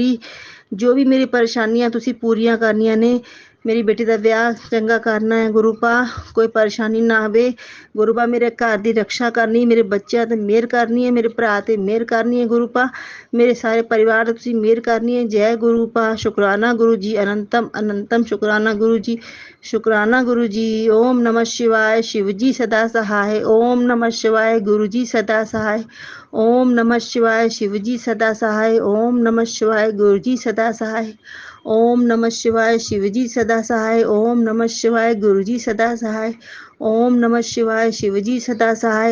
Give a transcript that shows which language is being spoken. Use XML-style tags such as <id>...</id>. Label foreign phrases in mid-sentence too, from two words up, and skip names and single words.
<pa>ਜੋ ਵੀ ਮੇਰੀ ਪਰੇਸ਼ਾਨੀਆਂ ਤੁਸੀਂ ਪੂਰੀਆਂ ਕਰਨੀਆਂ ਨੇ, ਮੇਰੀ ਬੇਟੀ ਦਾ ਵਿਆਹ ਚੰਗਾ ਕਰਨਾ ਹੈ ਗੁਰੂ ਪਾ, ਕੋਈ ਪਰੇਸ਼ਾਨੀ ਨਾ ਆਵੇ ਗੁਰੂ ਪਾ। ਮੇਰੇ ਘਰ ਦੀ ਰਕਸ਼ਾ ਕਰਨੀ, ਮੇਰੇ ਬੱਚਿਆਂ 'ਤੇ ਮਿਹਰ ਕਰਨੀ ਹੈ, ਮੇਰੇ ਭਰਾ 'ਤੇ ਮਿਹਰ ਕਰਨੀ ਹੈ ਗੁਰੂ ਪਾ, ਮੇਰੇ ਸਾਰੇ ਪਰਿਵਾਰ 'ਤੇ ਤੁਸੀਂ ਮਿਹਰ ਕਰਨੀ ਹੈ। ਜੈ ਗੁਰੂ ਪਾ, ਸ਼ੁਕਰਾਨਾ ਗੁਰੂ ਜੀ, ਅਨੰਤਮ ਅਨੰਤਮ ਸ਼ੁਕਰਾਨਾ ਗੁਰੂ ਜੀ, ਸ਼ੁਕਰਾਨਾ ਗੁਰੂ ਜੀ।</pa> <hi>ਓਮ ਨਮः शिवाय, शिव जी सदा सहाय। ओम नमः शिवाय, गुरु जी सदा सहाय। ओम नमः शिवाय, शिव जी सदा सहाय। ओम नमः शिवाय, गुरु जी सदा सहाय। ओम नमः शिवाय, शिव जी सदा सहाय। ओम नमः शिवाय, गुरु जी सदा सहाय। ओम नमः शिवाय, शिव जी सदा सहाय।</hi>